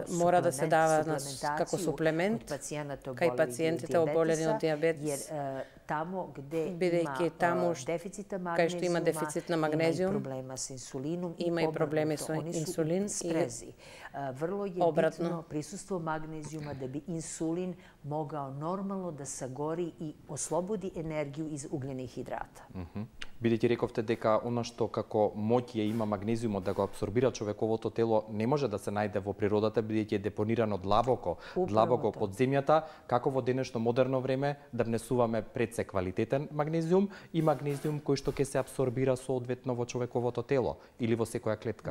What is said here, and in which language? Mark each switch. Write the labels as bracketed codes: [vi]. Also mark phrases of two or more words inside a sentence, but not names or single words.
[mk] мора да се дава како суплемент кај пациентите оболени од диабетес. [sr] Тамо где [mk] бидејќи таму кај што има дефицит на магнезиум, има и проблеми со инсулин и [sr] Врло е битно присуство магнезиума да би инсулин mogao normalno da sagori i oslobodi energiju iz ugljenih hidrata. [mk] Бидејќи рековте дека она што како моќ ја има магнезиумот да го апсорбира човековото тело не може да се најде во природата бидејќи е депонирано длабоко под земјата, како во денешно модерно време да внесуваме пред се квалитетен магнезиум и магнезиум кој што ќе се апсорбира соодветно во човековото тело или во секоја клетка.